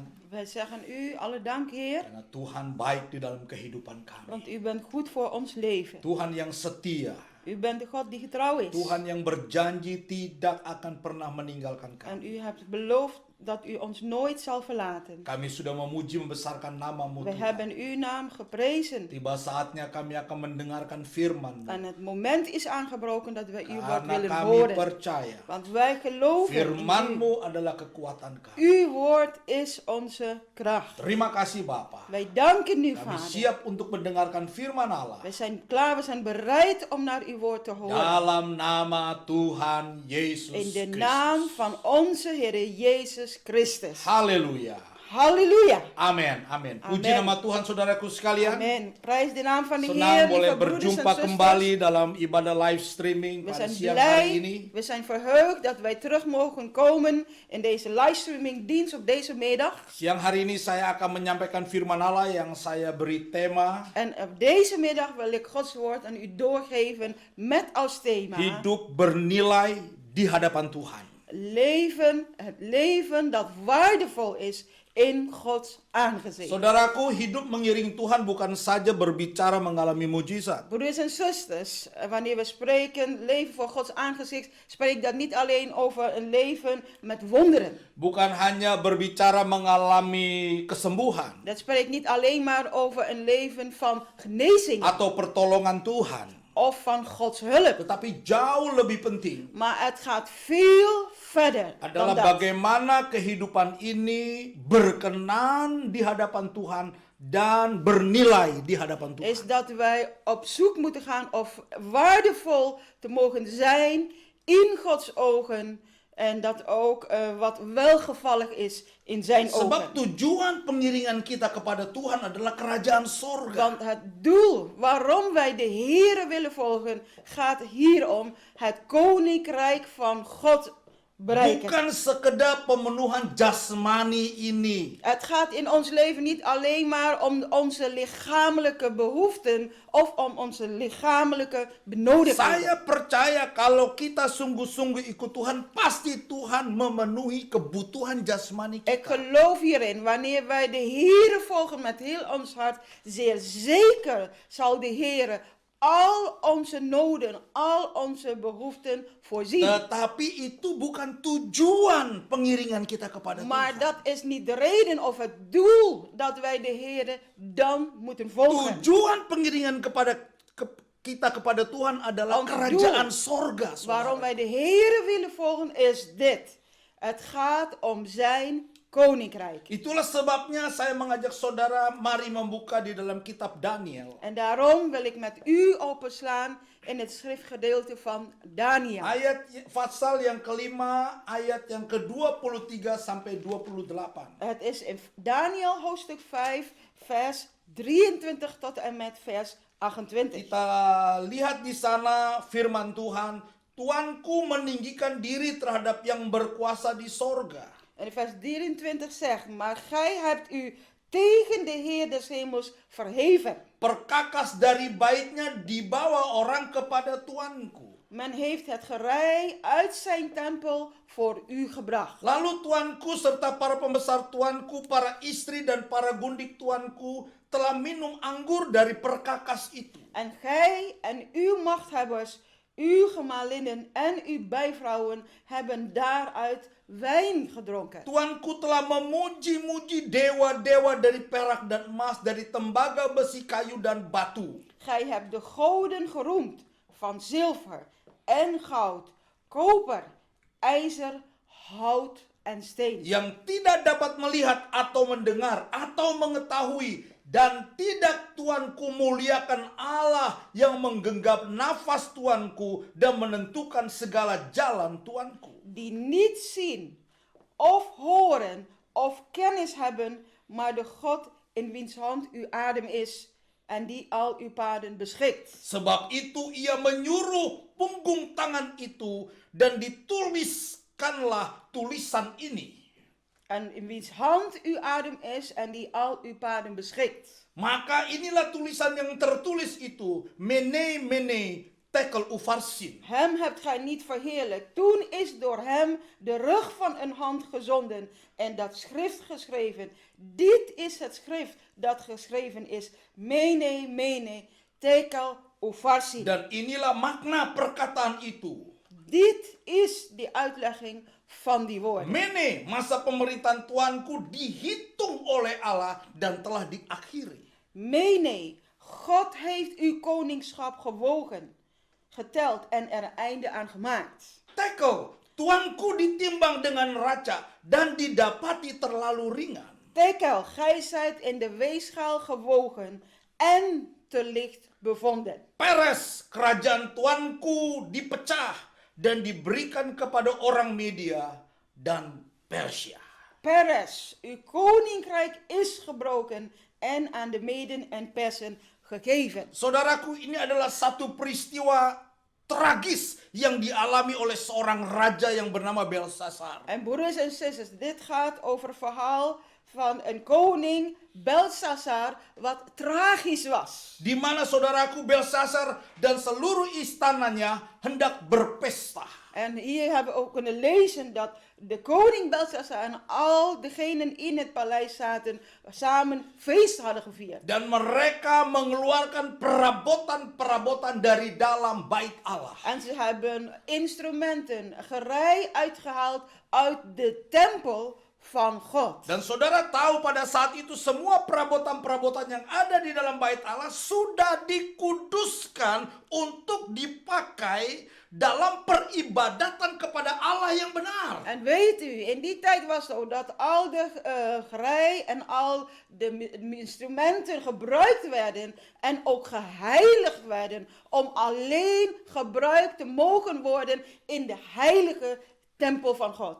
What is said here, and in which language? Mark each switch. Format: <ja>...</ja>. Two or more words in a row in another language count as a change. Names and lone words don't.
<nl>Wij zeggen u alle dank, Heer,</nl> <id>karena Tuhan baik di dalam kehidupan kami.</id> <nl>want u bent goed voor ons leven.</nl> <id>Tuhan yang setia,</id> <nl>U bent de God die getrouw is.</nl> <id>Tuhan yang berjanji tidak akan pernah meninggalkan</id> <nl>En</nl> <id>kami.</id> <nl>u hebt beloofd dat u ons nooit zal verlaten.</nl> <id>Kami sudah memuji membesarkan nama-Mu</id> <nl>We</nl> <id>Tuhan.</id> <nl>hebben uw naam geprezen.</nl> <id>Tiba saatnya kami akan mendengarkan firman-Mu.</id> <nl>En het moment is aangebroken dat we uw woord</nl> <id>Karena</id> <nl>willen</nl> <id>kami</id> <nl>horen.</nl> <id>percaya</id> <nl>Want wij geloven in u.</nl> <id>firman-Mu adalah kekuatan kami.</id> <nl>Uw woord is onze kracht.</nl> <id>Terima kasih Bapa.</id> <nl>Wij danken u,</nl> <id>Kami</id> <nl>Vader.</nl> <id>siap untuk mendengarkan firman Allah.</id> <nl>We zijn klaar, we zijn bereid om naar uw woord te horen.</nl> <id>Dalam nama Tuhan Yesus</id> <nl>In de</nl> <id>Kristus.</id> <nl>naam van onze Heer Jezus Christus.</nl> <id>Haleluya.</id> <nl>Halleluja.</nl> <id>Amin. Amin. Puji</id> <nl>Amen.</nl> <id>nama Tuhan saudaraku sekalian.</id> <nl>Amen. Prijs de naam van de</nl> <id>Senang</id> <nl>Heer,</nl> <id>boleh</id> <nl>lieve broeders en</nl> <id>berjumpa</id> <nl>zusters.</nl> <id>kembali dalam ibadah</id> <en>live streaming</en> <nl>We</nl> <id>pada</id> <nl>zijn</nl> <id>siang hari ini.</id> <nl>blij, we zijn verheugd dat wij terug mogen komen in deze livestreaming dienst op deze middag.</nl> <id>Siang hari ini saya akan menyampaikan firman Allah yang saya beri tema</id> <nl>En op deze middag wil ik Gods woord aan u doorgeven met als thema</nl> <id>hidup bernilai di hadapan Tuhan.</id> <nl>het leven dat waardevol is in Gods aangezicht.</nl> <id>Saudaraku, hidup mengiring Tuhan bukan saja berbicara mengalami mujizat.</id> <nl>Broeders en zusters, wanneer we spreken leven voor Gods aangezicht, spreekt dat niet alleen over een leven met wonderen.</nl> <id>Bukan hanya berbicara mengalami kesembuhan</id> <nl>Dat spreekt niet alleen maar over een leven van genezing</nl> <id>atau pertolongan Tuhan,</id> <nl>of van Gods hulp.</nl> <id>tetapi jauh lebih penting</id> <nl>Maar het gaat veel verder dan</nl> <id>adalah</id> <nl>dat.</nl> <id>bagaimana kehidupan ini berkenan di hadapan Tuhan dan bernilai di hadapan Tuhan.</id> <nl>Is dat wij op zoek moeten gaan of waardevol te mogen zijn in Gods ogen. En dat ook wat welgevallig is in zijn</nl> <id>Sebab</id> <nl>ogen.</nl> <id>tujuan pengiringan kita kepada Tuhan adalah kerajaan sorga.</id> <nl>Want het doel waarom wij de Here willen volgen, gaat hier om het koninkrijk van God bereiken.</nl> <id>Bukan sekedar pemenuhan jasmani ini.</id> <nl>Het gaat in ons leven niet alleen maar om onze lichamelijke behoeften of om onze lichamelijke benodigdheden.</nl> <id>Saya percaya kalau kita sungguh-sungguh ikut Tuhan, pasti Tuhan memenuhi kebutuhan jasmani</id> <nl>Ik</nl> <id>kita.</id> <nl>geloof hierin, wanneer wij de Here volgen met heel ons hart, zeer zeker zal de Here al onze noden, al onze behoeften voorzien.</nl> <id>Tetapi itu bukan tujuan pengiringan kita kepada</id> <nl>Maar</nl> <id>Tuhan.</id> <nl>dat is niet de reden of het doel dat wij de Here dan moeten volgen.</nl> <id>Tujuan pengiringan kita kepada Tuhan adalah</id> <nl>Ons</nl> <id>kerajaan</id> <nl>doel</nl> <id>sorga.</id> <nl>Waarom</nl> <id>saudara.</id> <nl>wij de Here willen volgen is dit. Het gaat om zijn koninkrijk.</nl> <id>Itulah sebabnya saya mengajak saudara mari membuka di dalam kitab Daniel.</id> <nl>En daarom wil ik met u openslaan in het schriftgedeelte van Daniel.</nl> <id>Ayat pasal yang kelima, ayat yang ke-23 sampai 28.</id> <nl>Het is in Daniel hoofdstuk 5 vers 23 tot en met vers 28.</nl> <id>Kita lihat di sana firman Tuhan, Tuanku meninggikan diri terhadap yang berkuasa di sorga.</id> <nl>En vers 23 zegt, maar gij hebt u tegen de Heer des hemels verheven.</nl> <id>Perkakas dari baitnya dibawa orang kepada Tuanku.</id> <nl>Men heeft het gerei uit zijn tempel voor u gebracht.</nl> <id>Lalu Tuanku serta para pembesar Tuanku, para istri dan para gundik Tuanku telah minum anggur dari perkakas itu.</id> <nl>En gij en uw machthebbers, uw gemalinnen en uw bijvrouwen hebben daaruit wijn gedronken.</nl> <id>Tuanku telah memuji-muji dewa-dewa dari perak dan emas, dari tembaga, besi, kayu, dan batu.</id> <nl>Gij hebt de goden geroemd van zilver en goud, koper, ijzer, hout en steen.</nl> <id>Yang tidak dapat melihat atau mendengar atau mengetahui, dan tidak Tuanku muliakan Allah yang menggenggam nafas Tuanku dan menentukan segala jalan Tuanku.</id> <nl>Die niet zien of horen of kennis hebben, maar de God in wiens hand uw adem is en die al uw paden beschikt.</nl> <id>Sebab itu ia menyuruh punggung tangan itu dan dituliskanlah tulisan ini.</id> <nl>En in wiens hand uw adem is en die al uw paden beschikt.</nl> <id>Maka inilah tulisan yang tertulis itu,</id> <arc>Mene Mene Tekel Ufarsin.</arc> <nl>Hem hebt gij niet verheerlijkt. Toen is door hem de rug van een hand gezonden en dat schrift geschreven. Dit is het schrift dat geschreven is.</nl> <arc>Mene Mene Tekel Ufarsin.</arc> <id>Dan inilah makna perkataan itu.</id> <nl>Dit is de uitlegging van die woorden.</nl> <id>Mene, masa pemerintahan Tuanku dihitung oleh Allah dan telah diakhiri.</id> <nl>Mene, God heeft uw koningschap gewogen, geteld en er een einde aan gemaakt.</nl> <id>Tekel, Tuanku ditimbang dengan raca dan didapati terlalu ringan.</id> <nl>Tekel, gij zijt in de weegschaal gewogen en te licht bevonden.</nl> <id>Peres, kerajaan Tuanku dipecah dan diberikan kepada orang Media dan Persia.</id> <nl>Peres, uw koninkrijk is gebroken en aan de Meden en Persen gegeven.</nl> <id>Saudaraku, ini adalah satu peristiwa tragis yang dialami oleh seorang raja yang bernama Belshazzar.</id> <nl>En broeders en zusters, dit gaat over het verhaal van een koning, Belshazzar, wat tragisch was.</nl> <id>Di mana saudaraku Belshazzar dan seluruh istananya hendak berpesta.</id> <nl>En hier hebben we ook kunnen lezen dat de koning Belshazzar en al degenen in het paleis zaten samen feest hadden gevierd.</nl> <id>Dan mereka mengeluarkan perabotan-perabotan dari dalam bait Allah.</id> <nl>En ze hebben instrumenten, gerei uitgehaald uit de tempel van God.</nl> <id>Dan saudara tahu pada saat itu semua perabotan-perabotan yang ada di dalam bait Allah sudah dikuduskan untuk dipakai dalam peribadatan kepada Allah yang benar.</id> <nl>En weet u, in die tijd was het zo dat al de gerei en al de instrumenten gebruikt werden en ook geheiligd werden om alleen gebruikt te mogen worden in de heilige tempel van God.</nl>